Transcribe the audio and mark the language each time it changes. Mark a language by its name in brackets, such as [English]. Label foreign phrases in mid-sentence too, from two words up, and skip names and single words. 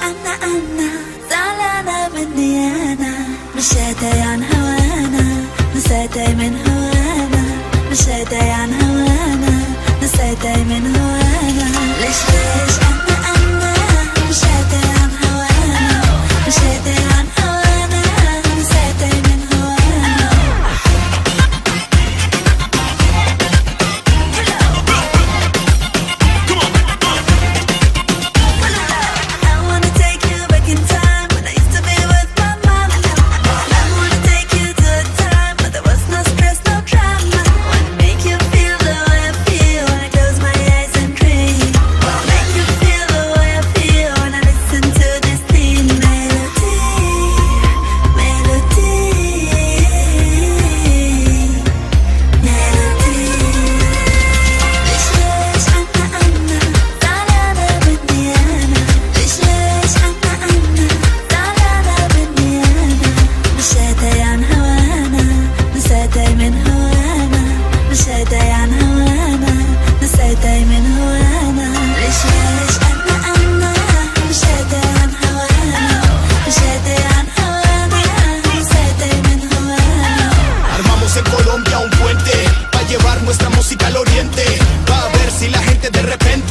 [Arabic] أنا زعلانة مني أنا، مش راضية عن هوانا، نسيتي من هوانا، مش راضية عن هوانا، نسيتي من هوانا. ليش أنا مش راضية عن هوانا، مش راضية عن هوانا، نسيتي من هوانا. [English] I wanna take you back in time when I used to be with my mama. I wanna take you to a time when there was no stress, no drama. Wanna make you feel the way I feel when I close my eyes and dream. Wanna make you feel the way I feel when I listen to this theme melody, melody, melody. [Arabic] ليش أنا زعلانة مني أنا، ليش أنا زعلانة مني أنا، مش راضية عن هوانا، نسيتي من هوانا، مش راضية عن هوانا، نسيتي من هوانا. ليش أنا مش راضية عن هوانا، مش راضية عن هوانا، نسيتي من هوانا. [Spanish] Armamos en Colombia un puente pa' llevar nuestra música al oriente, pa' ver si la gente de repente